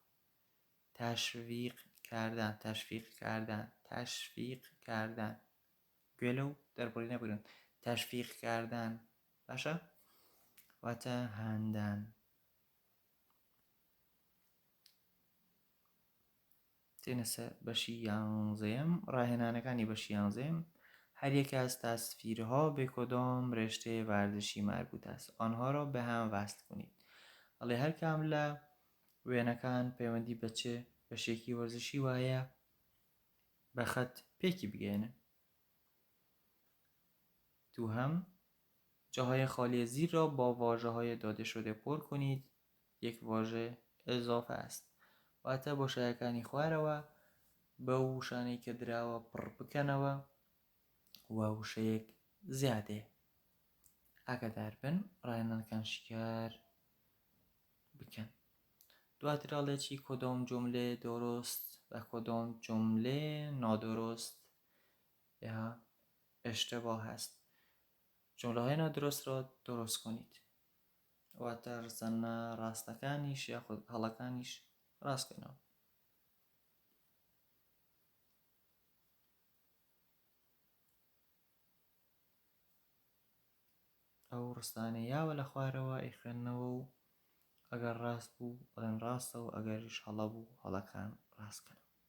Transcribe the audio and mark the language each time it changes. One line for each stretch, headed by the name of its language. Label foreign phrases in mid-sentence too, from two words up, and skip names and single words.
Persian: تشویق کردن
Central Kurdish: گوێ لەو دەربڕی نەبگرن.
Persian: تشویق کردن
Central Kurdish: باشە واتە هەندان. تێنە سەر بەشی 11م. ڕاهێنانەکانی بەشی 11م.
Persian: هر یک از تصویرها به کدام رشته ورزشی مربوط است؟ آنها را به هم وصل کنید.
Central Kurdish: ئەڵێ هەر کام لە وێنەکان پەیوەندی بە چه بەشێکی وەرزشی وایە بە خەت پێکی بگەێنن. دووهم،
Persian: جاهای خالی زیر را با واژه‌های داده شده پر کنید. یک واژه اضافه است.
Central Kurdish: واتە بۆشایەکانی خوارەوە بەو وشانەی کە دراوە پڕ بکەنەوە و وشەیەک زیادەیە. ئاگادار بن ڕاهێنانەکان شیکار بکەن.
Persian: دواتراڵێکی کدام جمله درست و کدام جمله نادرست یا اشتباه است. جمله های نادرست را درست کنید.
Central Kurdish: واتە ڕزانە ڕاستەکانیش یاخود هەڵەکانیش ڕاستکەنەوە. ئەو ڕستانەیاوە لە خوارەوە ئەیخوێننەوە و ئەگەر ڕاست بوو بڵێن ڕاستە و ئەگەریش هەڵە بوو هەڵەکان ڕاستکەنەوە.